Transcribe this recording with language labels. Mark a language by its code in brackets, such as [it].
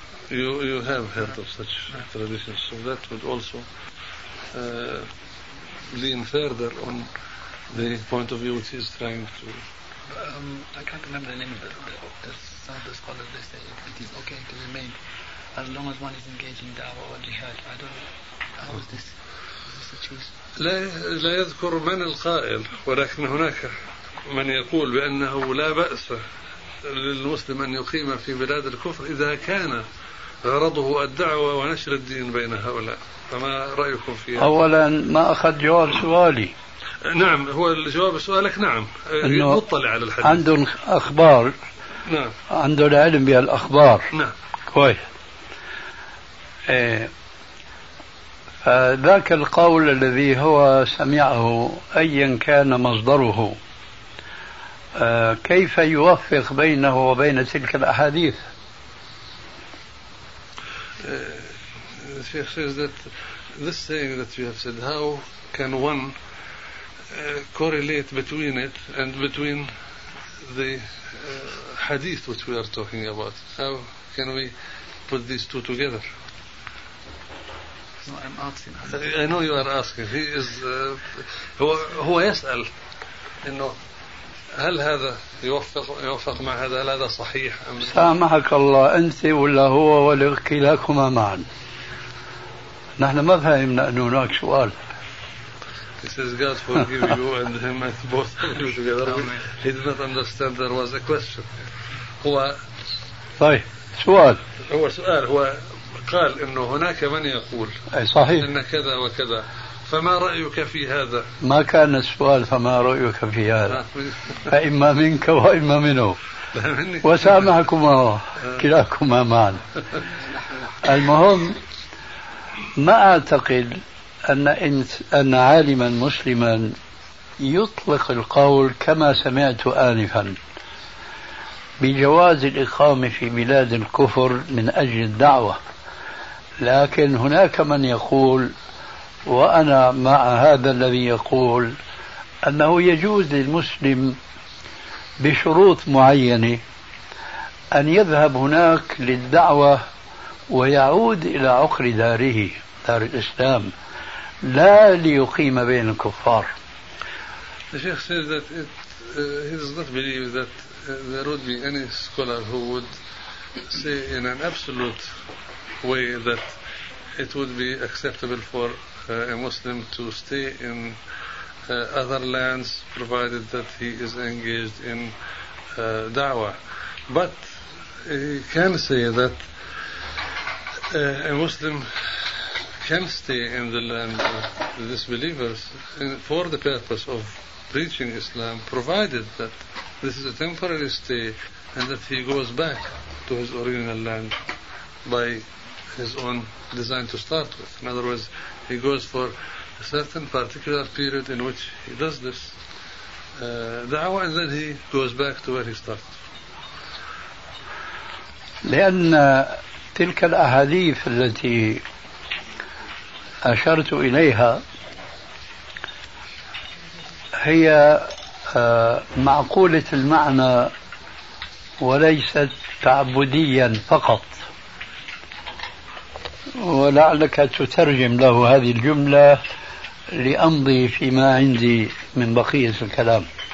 [en] You have heard of such traditions, so that would also lean further on the point of view which he is trying to. I can't remember the name of the scholar. They say it is okay to remain as long as one is engaged in da'wah or jihad. I don't know. How is this? [ar] لا يذكر من القائل، ولكن هناك من يقول بأنه لا بأس للمسلم أن يقيم في بلاد الكفر إذا كان غرضه الدعوة ونشر الدين بين هؤلاء، فما رأيكم فيها؟ أولا ما أخذ جواب سؤالي. نعم، هو الجواب سؤالك نعم مطلع على الحديث، عندهم أخبار. نعم، عندهم علم بالأخبار. نعم كويس. فذاك القول الذي هو سمعه أيا كان مصدره، كيف يوفق بينه وبين تلك الأحاديث؟ [en] الشيخ says that this saying that you have said, how can one correlate between it and between the hadith which we are talking about? How can we put these two together? No, I'm asking. I know you are asking. He is [ar] هو يسأل إنه هل هذا يوفق مع هذا، هل هذا صحيح أم لا؟ سامحك الله، أنت ولا هو ولا كلاكما معا، نحن ما فهمنا أن هناك سؤال. He says God forgive you and him and both of you together. He did not understand there was a question. هو طيب سؤال. هو سؤال، هو قال انه هناك من يقول صحيح ان كذا وكذا، فما رأيك في هذا؟ ما كان السؤال فما رأيك في هذا، فإما منك وإما منه، وسامحكما كلاكما معنا. المهم ما أعتقد أن عالما مسلما يطلق القول كما سمعت آنفا بجواز الإقامة في بلاد الكفر من أجل الدعوة، لكن هناك من يقول، وأنا مع هذا الذي يقول، أنه يجوز للمسلم بشروط معينة أن يذهب هناك للدعوة ويعود إلى عقر داره، دار الإسلام، لا ليقيم بين الكفار. [en] الشيخ said that بلي that that be any scholar who would say in an absolute way that it would be acceptable for a Muslim to stay in other lands provided that he is engaged in da'wah. But he can say that a Muslim can stay in the land of disbelievers for the purpose of preaching Islam, provided that this is a temporary stay and that he goes back to his original land by his own design to start with. In other words, he goes for a certain particular period in which he does this da'wah, and then he goes back to where he started. [ar] لأن تلك الأحاديث التي أشرت إليها هي معقولة المعنى وليست تعبديا فقط، ولعلك تترجم له هذه الجملة لأمضي فيما عندي من بقية الكلام.